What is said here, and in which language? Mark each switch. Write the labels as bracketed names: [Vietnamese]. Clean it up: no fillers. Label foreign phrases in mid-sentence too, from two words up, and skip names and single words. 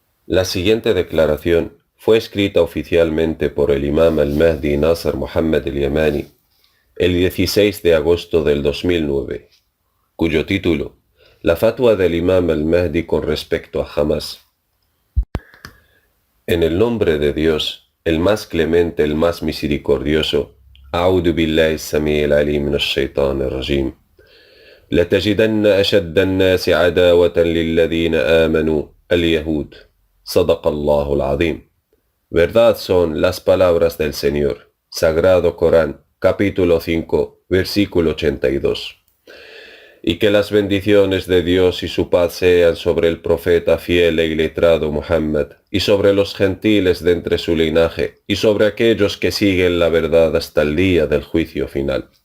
[Spanish] La siguiente declaración fue escrita oficialmente por el imam al-Mahdi Nasr Muhammad al-Yamani el 16 de agosto del 2009, cuyo título, la fatwa del imam al-Mahdi con respecto a Hamas. En el nombre de Dios, el más clemente, el más misericordioso, [Arabic] أعوذ بالله السميع العليم من الشيطان الرجيم. لتجدن أشد الناس عداوة للذين آمنوا اليهود. صدق الله العظيم. [Spanish] Verdad son las palabras del Señor. Sagrado Corán, capítulo 5, versículo 82. Y que las bendiciones de Dios y su paz sean sobre el profeta fiel e iletrado Muhammad, y sobre los gentiles de entre su linaje, y sobre aquellos que siguen la verdad hasta el día del juicio final.